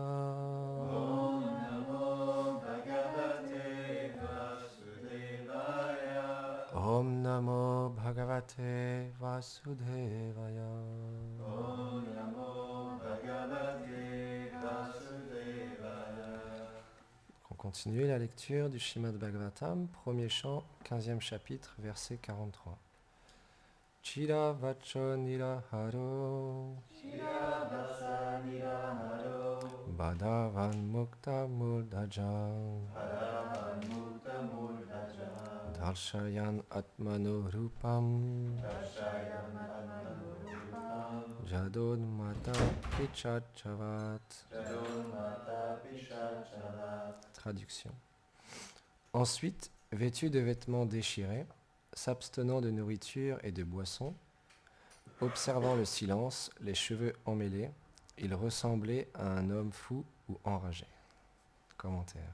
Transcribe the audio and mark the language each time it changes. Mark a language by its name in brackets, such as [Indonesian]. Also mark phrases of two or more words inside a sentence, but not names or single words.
[Sanskrit] Om Namo Bhagavate Vasudevaya. Om Namo Bhagavate Vasudevaya. Om Namo Bhagavate Vasudevaya. [French] On continue la lecture du Srimad Bhagavatam, premier chant, 15e chapitre, verset 43. [Sanskrit] Chira vacho niraharo Shiravasa Niraharo. Bhadavan mukta murdajam Bhadavan Mukta Murdhaja. Darshayan atmano rupam Darshayan Atmanurupam. Jadon mata pichachavat. Jadonmata Pishachalat. [French] Traduction. Ensuite, vêtu de vêtements déchirés, s'abstenant de nourriture et de boissons, observant le silence, les cheveux emmêlés, il ressemblait à un homme fou ou enragé. Commentaire.